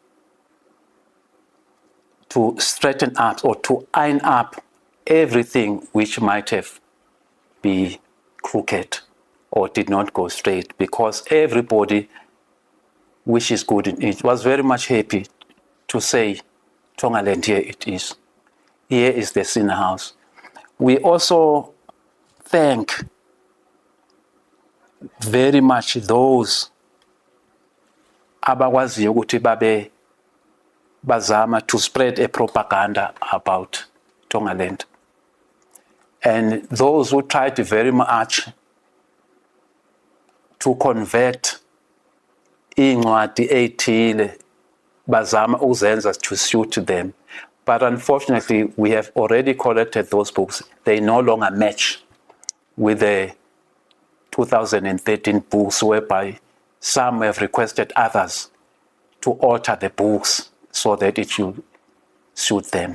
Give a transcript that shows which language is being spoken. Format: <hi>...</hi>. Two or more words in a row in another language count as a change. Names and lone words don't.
<en>to straighten up or to iron up everything which might have been crooked or did not go straight, because everybody which is good in it was very much happy to say, Tongaland, here it is. Here is the senior house. We also thank very much those</en> <zu>abakwaziyo ukuthi babe bazama</zu> <en>to spread a propaganda about Tongaland. And those who tried very much to convert</en> <zu>incwadi ethile bazama uzenza</zu> <en>to suit them. But unfortunately, we have already collected those books. They no longer match with the 2013 books, whereby some have requested others to alter the books so that it should suit them.</en>